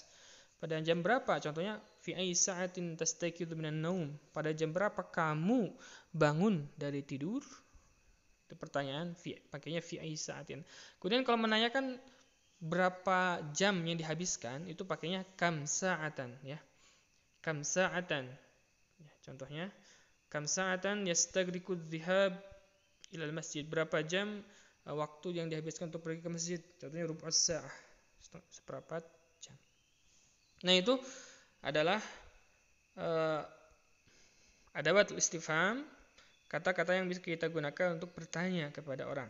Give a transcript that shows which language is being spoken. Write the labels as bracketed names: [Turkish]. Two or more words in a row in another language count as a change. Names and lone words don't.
[Indonesian] Pada jam berapa? Contohnya [Arabic] في أي ساعة تستيقظ من النوم. [Indonesian] Pada jam berapa kamu bangun dari tidur? Itu pertanyaan pakainya [Arabic] في أي ساعة. [Indonesian] Kemudian kalau menanyakan berapa jam yang dihabiskan, itu pakainya [Arabic] كم ساعة [Indonesian] ya. [Arabic] كم ساعة. [Indonesian] Ya, contohnya [Arabic] كم ساعة يستغرق الذهاب إلى المسجد. [Indonesian] Berapa jam waktu yang dihabiskan untuk pergi ke masjid? Contohnya [Arabic] ربع الساعة, [Indonesian] seperempat jam. Nah, itu adalah [Arabic] أدوات الاستفهام, [Indonesian] kata-kata yang bisa kita gunakan untuk bertanya kepada orang.